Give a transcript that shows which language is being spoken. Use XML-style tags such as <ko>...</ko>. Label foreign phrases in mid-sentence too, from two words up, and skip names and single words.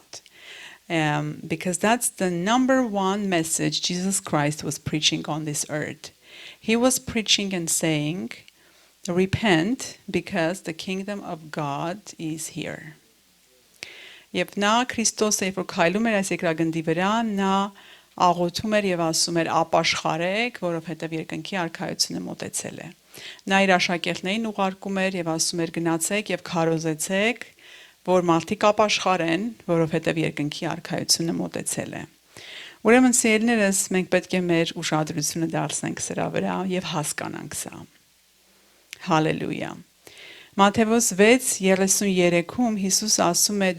<en>Because that's the number one message Jesus Christ was preaching on this earth. He was preaching and saying, repent because the kingdom of God is here.</en> <hy>Եվ նա Քրիստոսը երբ որ քայլում էր այս երկրագնդի վրա, նա աղոթում էր եւ ասում էր ապաշխարեք, որովհետեւ երկնքի արքայությունը մոտեցել է։ Նա իր աշակերտներին ուղարկում էր եւ ասում էր գնացեք եւ քարոզեցեք, որ մարդիկ ապաշխարեն, որովհետեւ երկնքի արքայությունը մոտեցել է։ Ուրեմն սիրելիներս, մենք պետք է մեր ուշադրությունը դարձնենք սրա վրա եւ հասկանանք սա։ Հալելույա։ Մատթեոս 6:33-ում Հիսուս ասում է.</hy>